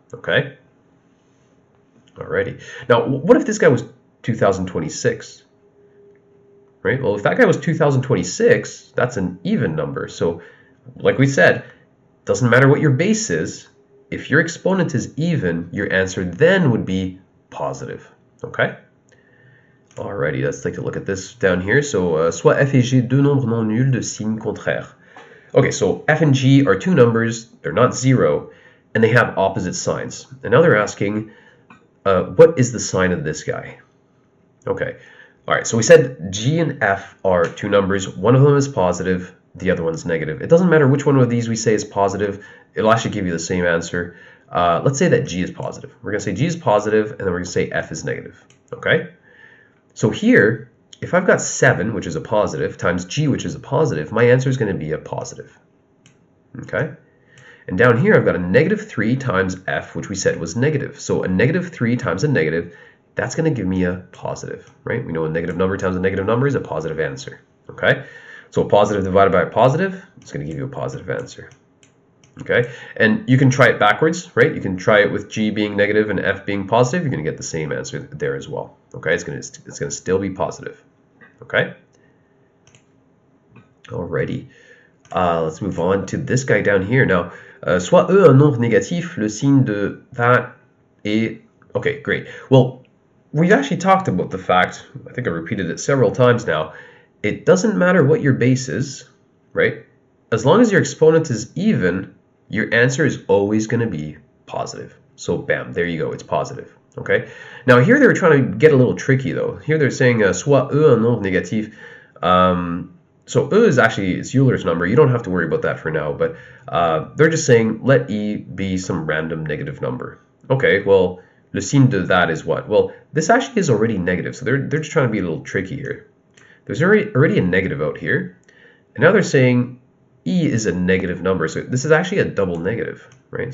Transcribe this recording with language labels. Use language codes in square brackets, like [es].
[en] Okay, alrighty. Now, what if this guy was 2026? Right? Well, if that guy was 2026, that's an even number. So, like we said, doesn't matter what your base is. If your exponent is even, your answer then would be positive. Okay? Alrighty, let's take a look at this down here. [fr] So, soit f et g, deux nombres non nuls de signe contraire. [en] Okay, so f and g are two numbers. They're not zero, and they have opposite signs. And now they're asking, what is the sign of this guy? Okay. All right, so we said G and F are two numbers. One of them is positive, the other one's negative. It doesn't matter which one of these we say is positive. It'll actually give you the same answer. Let's say that G is positive. We're going to say G is positive, and then we're going to say F is negative. Okay? So here, if I've got 7, which is a positive, times G, which is a positive, my answer is going to be a positive. Okay? And down here, I've got a negative 3 times F, which we said was negative. So a negative 3 times a negative, that's going to give me a positive, right? We know a negative number times a negative number is a positive answer, okay? So a positive divided by a positive, it's going to give you a positive answer, okay? And you can try it backwards, right? You can try it with G being negative and F being positive. You're going to get the same answer there as well, okay? It's going to still be positive, okay? Alrighty. Let's move on to this guy down here. Now, [fr] soit E un nombre négatif, le signe de [en] that [fr] est [en] Okay, great. Well, we've actually talked about the fact, I think I repeated it several times now, it doesn't matter what your base is, right? As long as your exponent is even, your answer is always going to be positive. So bam, there you go, it's positive. Okay. Now here they're trying to get a little tricky though. Here they're saying [fr] soit E un nombre négatif. [en] So E is actually it's Euler's number. You don't have to worry about that for now, but they're just saying let E be some random negative number. Okay, well, [fr] le signe de [en] that is what? Well, this actually is already negative, so they're just trying to be a little tricky here. There's already a negative out here, and now they're saying E is a negative number, so this is actually a double negative, right?